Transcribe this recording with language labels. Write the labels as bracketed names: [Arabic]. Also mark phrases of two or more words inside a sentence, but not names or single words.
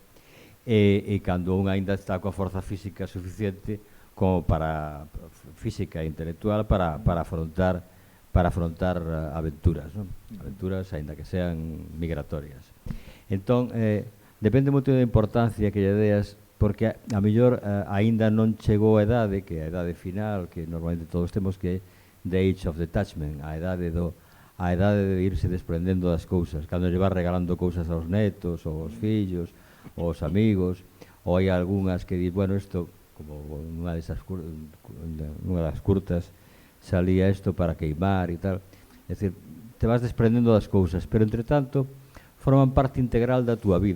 [Galician] E cando un aínda está coa forza física suficiente como para física e intelectual para afrontar aventuras, non? Aventuras aínda que sean migratorias. Entón, depende moito da importancia que lle deas, porque a mellor aínda non chegou a edade, que é a edade final, que normalmente todos temos, que é [English] the age of detachment, [Galician] a edade de irse desprendendo das cousas, cando lle vas regalando cousas aos netos, ou aos fillos, ou aos amigos, ou hai algunhas que di, bueno, isto, como nunha das curtas, salía isto para queimar e tal, é dicir, te vas desprendendo das cousas, pero entre tanto forman parte integral da túa vida,